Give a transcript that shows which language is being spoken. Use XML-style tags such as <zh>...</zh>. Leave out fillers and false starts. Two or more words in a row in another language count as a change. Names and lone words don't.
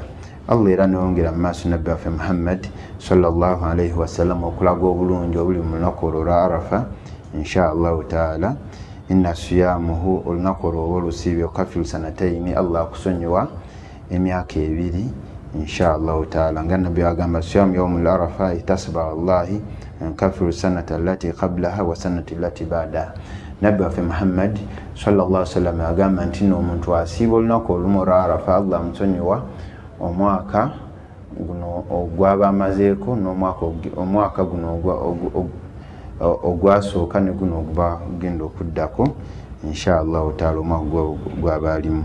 <lg>Allah era neyongera mu maaso nabbi waffe Muhammad</lg> <ar>صلى الله عليه وسلم</ar> <lg>okulaga obulungi obuli mu lunaku olwo lwa arafa.</lg> <ar>إن شاء الله تعالى إن صيامه,</ar> <lg>olunaku olwo oba olusiibye</lg> <ar>يكفر سنتين,</ar> <lg>Allah akusonyiwa emyaka 2</lg> <ar>إن شاء الله تعالى.</ar> <lg>Nga nabbi agamba</lg> <ar>صيام يوم عرفة أحتسب على الله أن يكفر السنة التي قبلها والسنة التي بعدها.</ar> <lg>Nabbi waffe Muhammad</lg> <ar>صلى الله عليه وسلم</ar> <lg>agamba nti n'omuntu asiiba olunaku olumu olwa arafa Allah amusonyiwa omwaka guno ogwaba amazeeko n'omwaka guno ogwasooka ne guno oguba genda okuddako</lg> <ar>إن شاء الله تعالى</ar> <lg>omwaka gwaba alimu.</lg>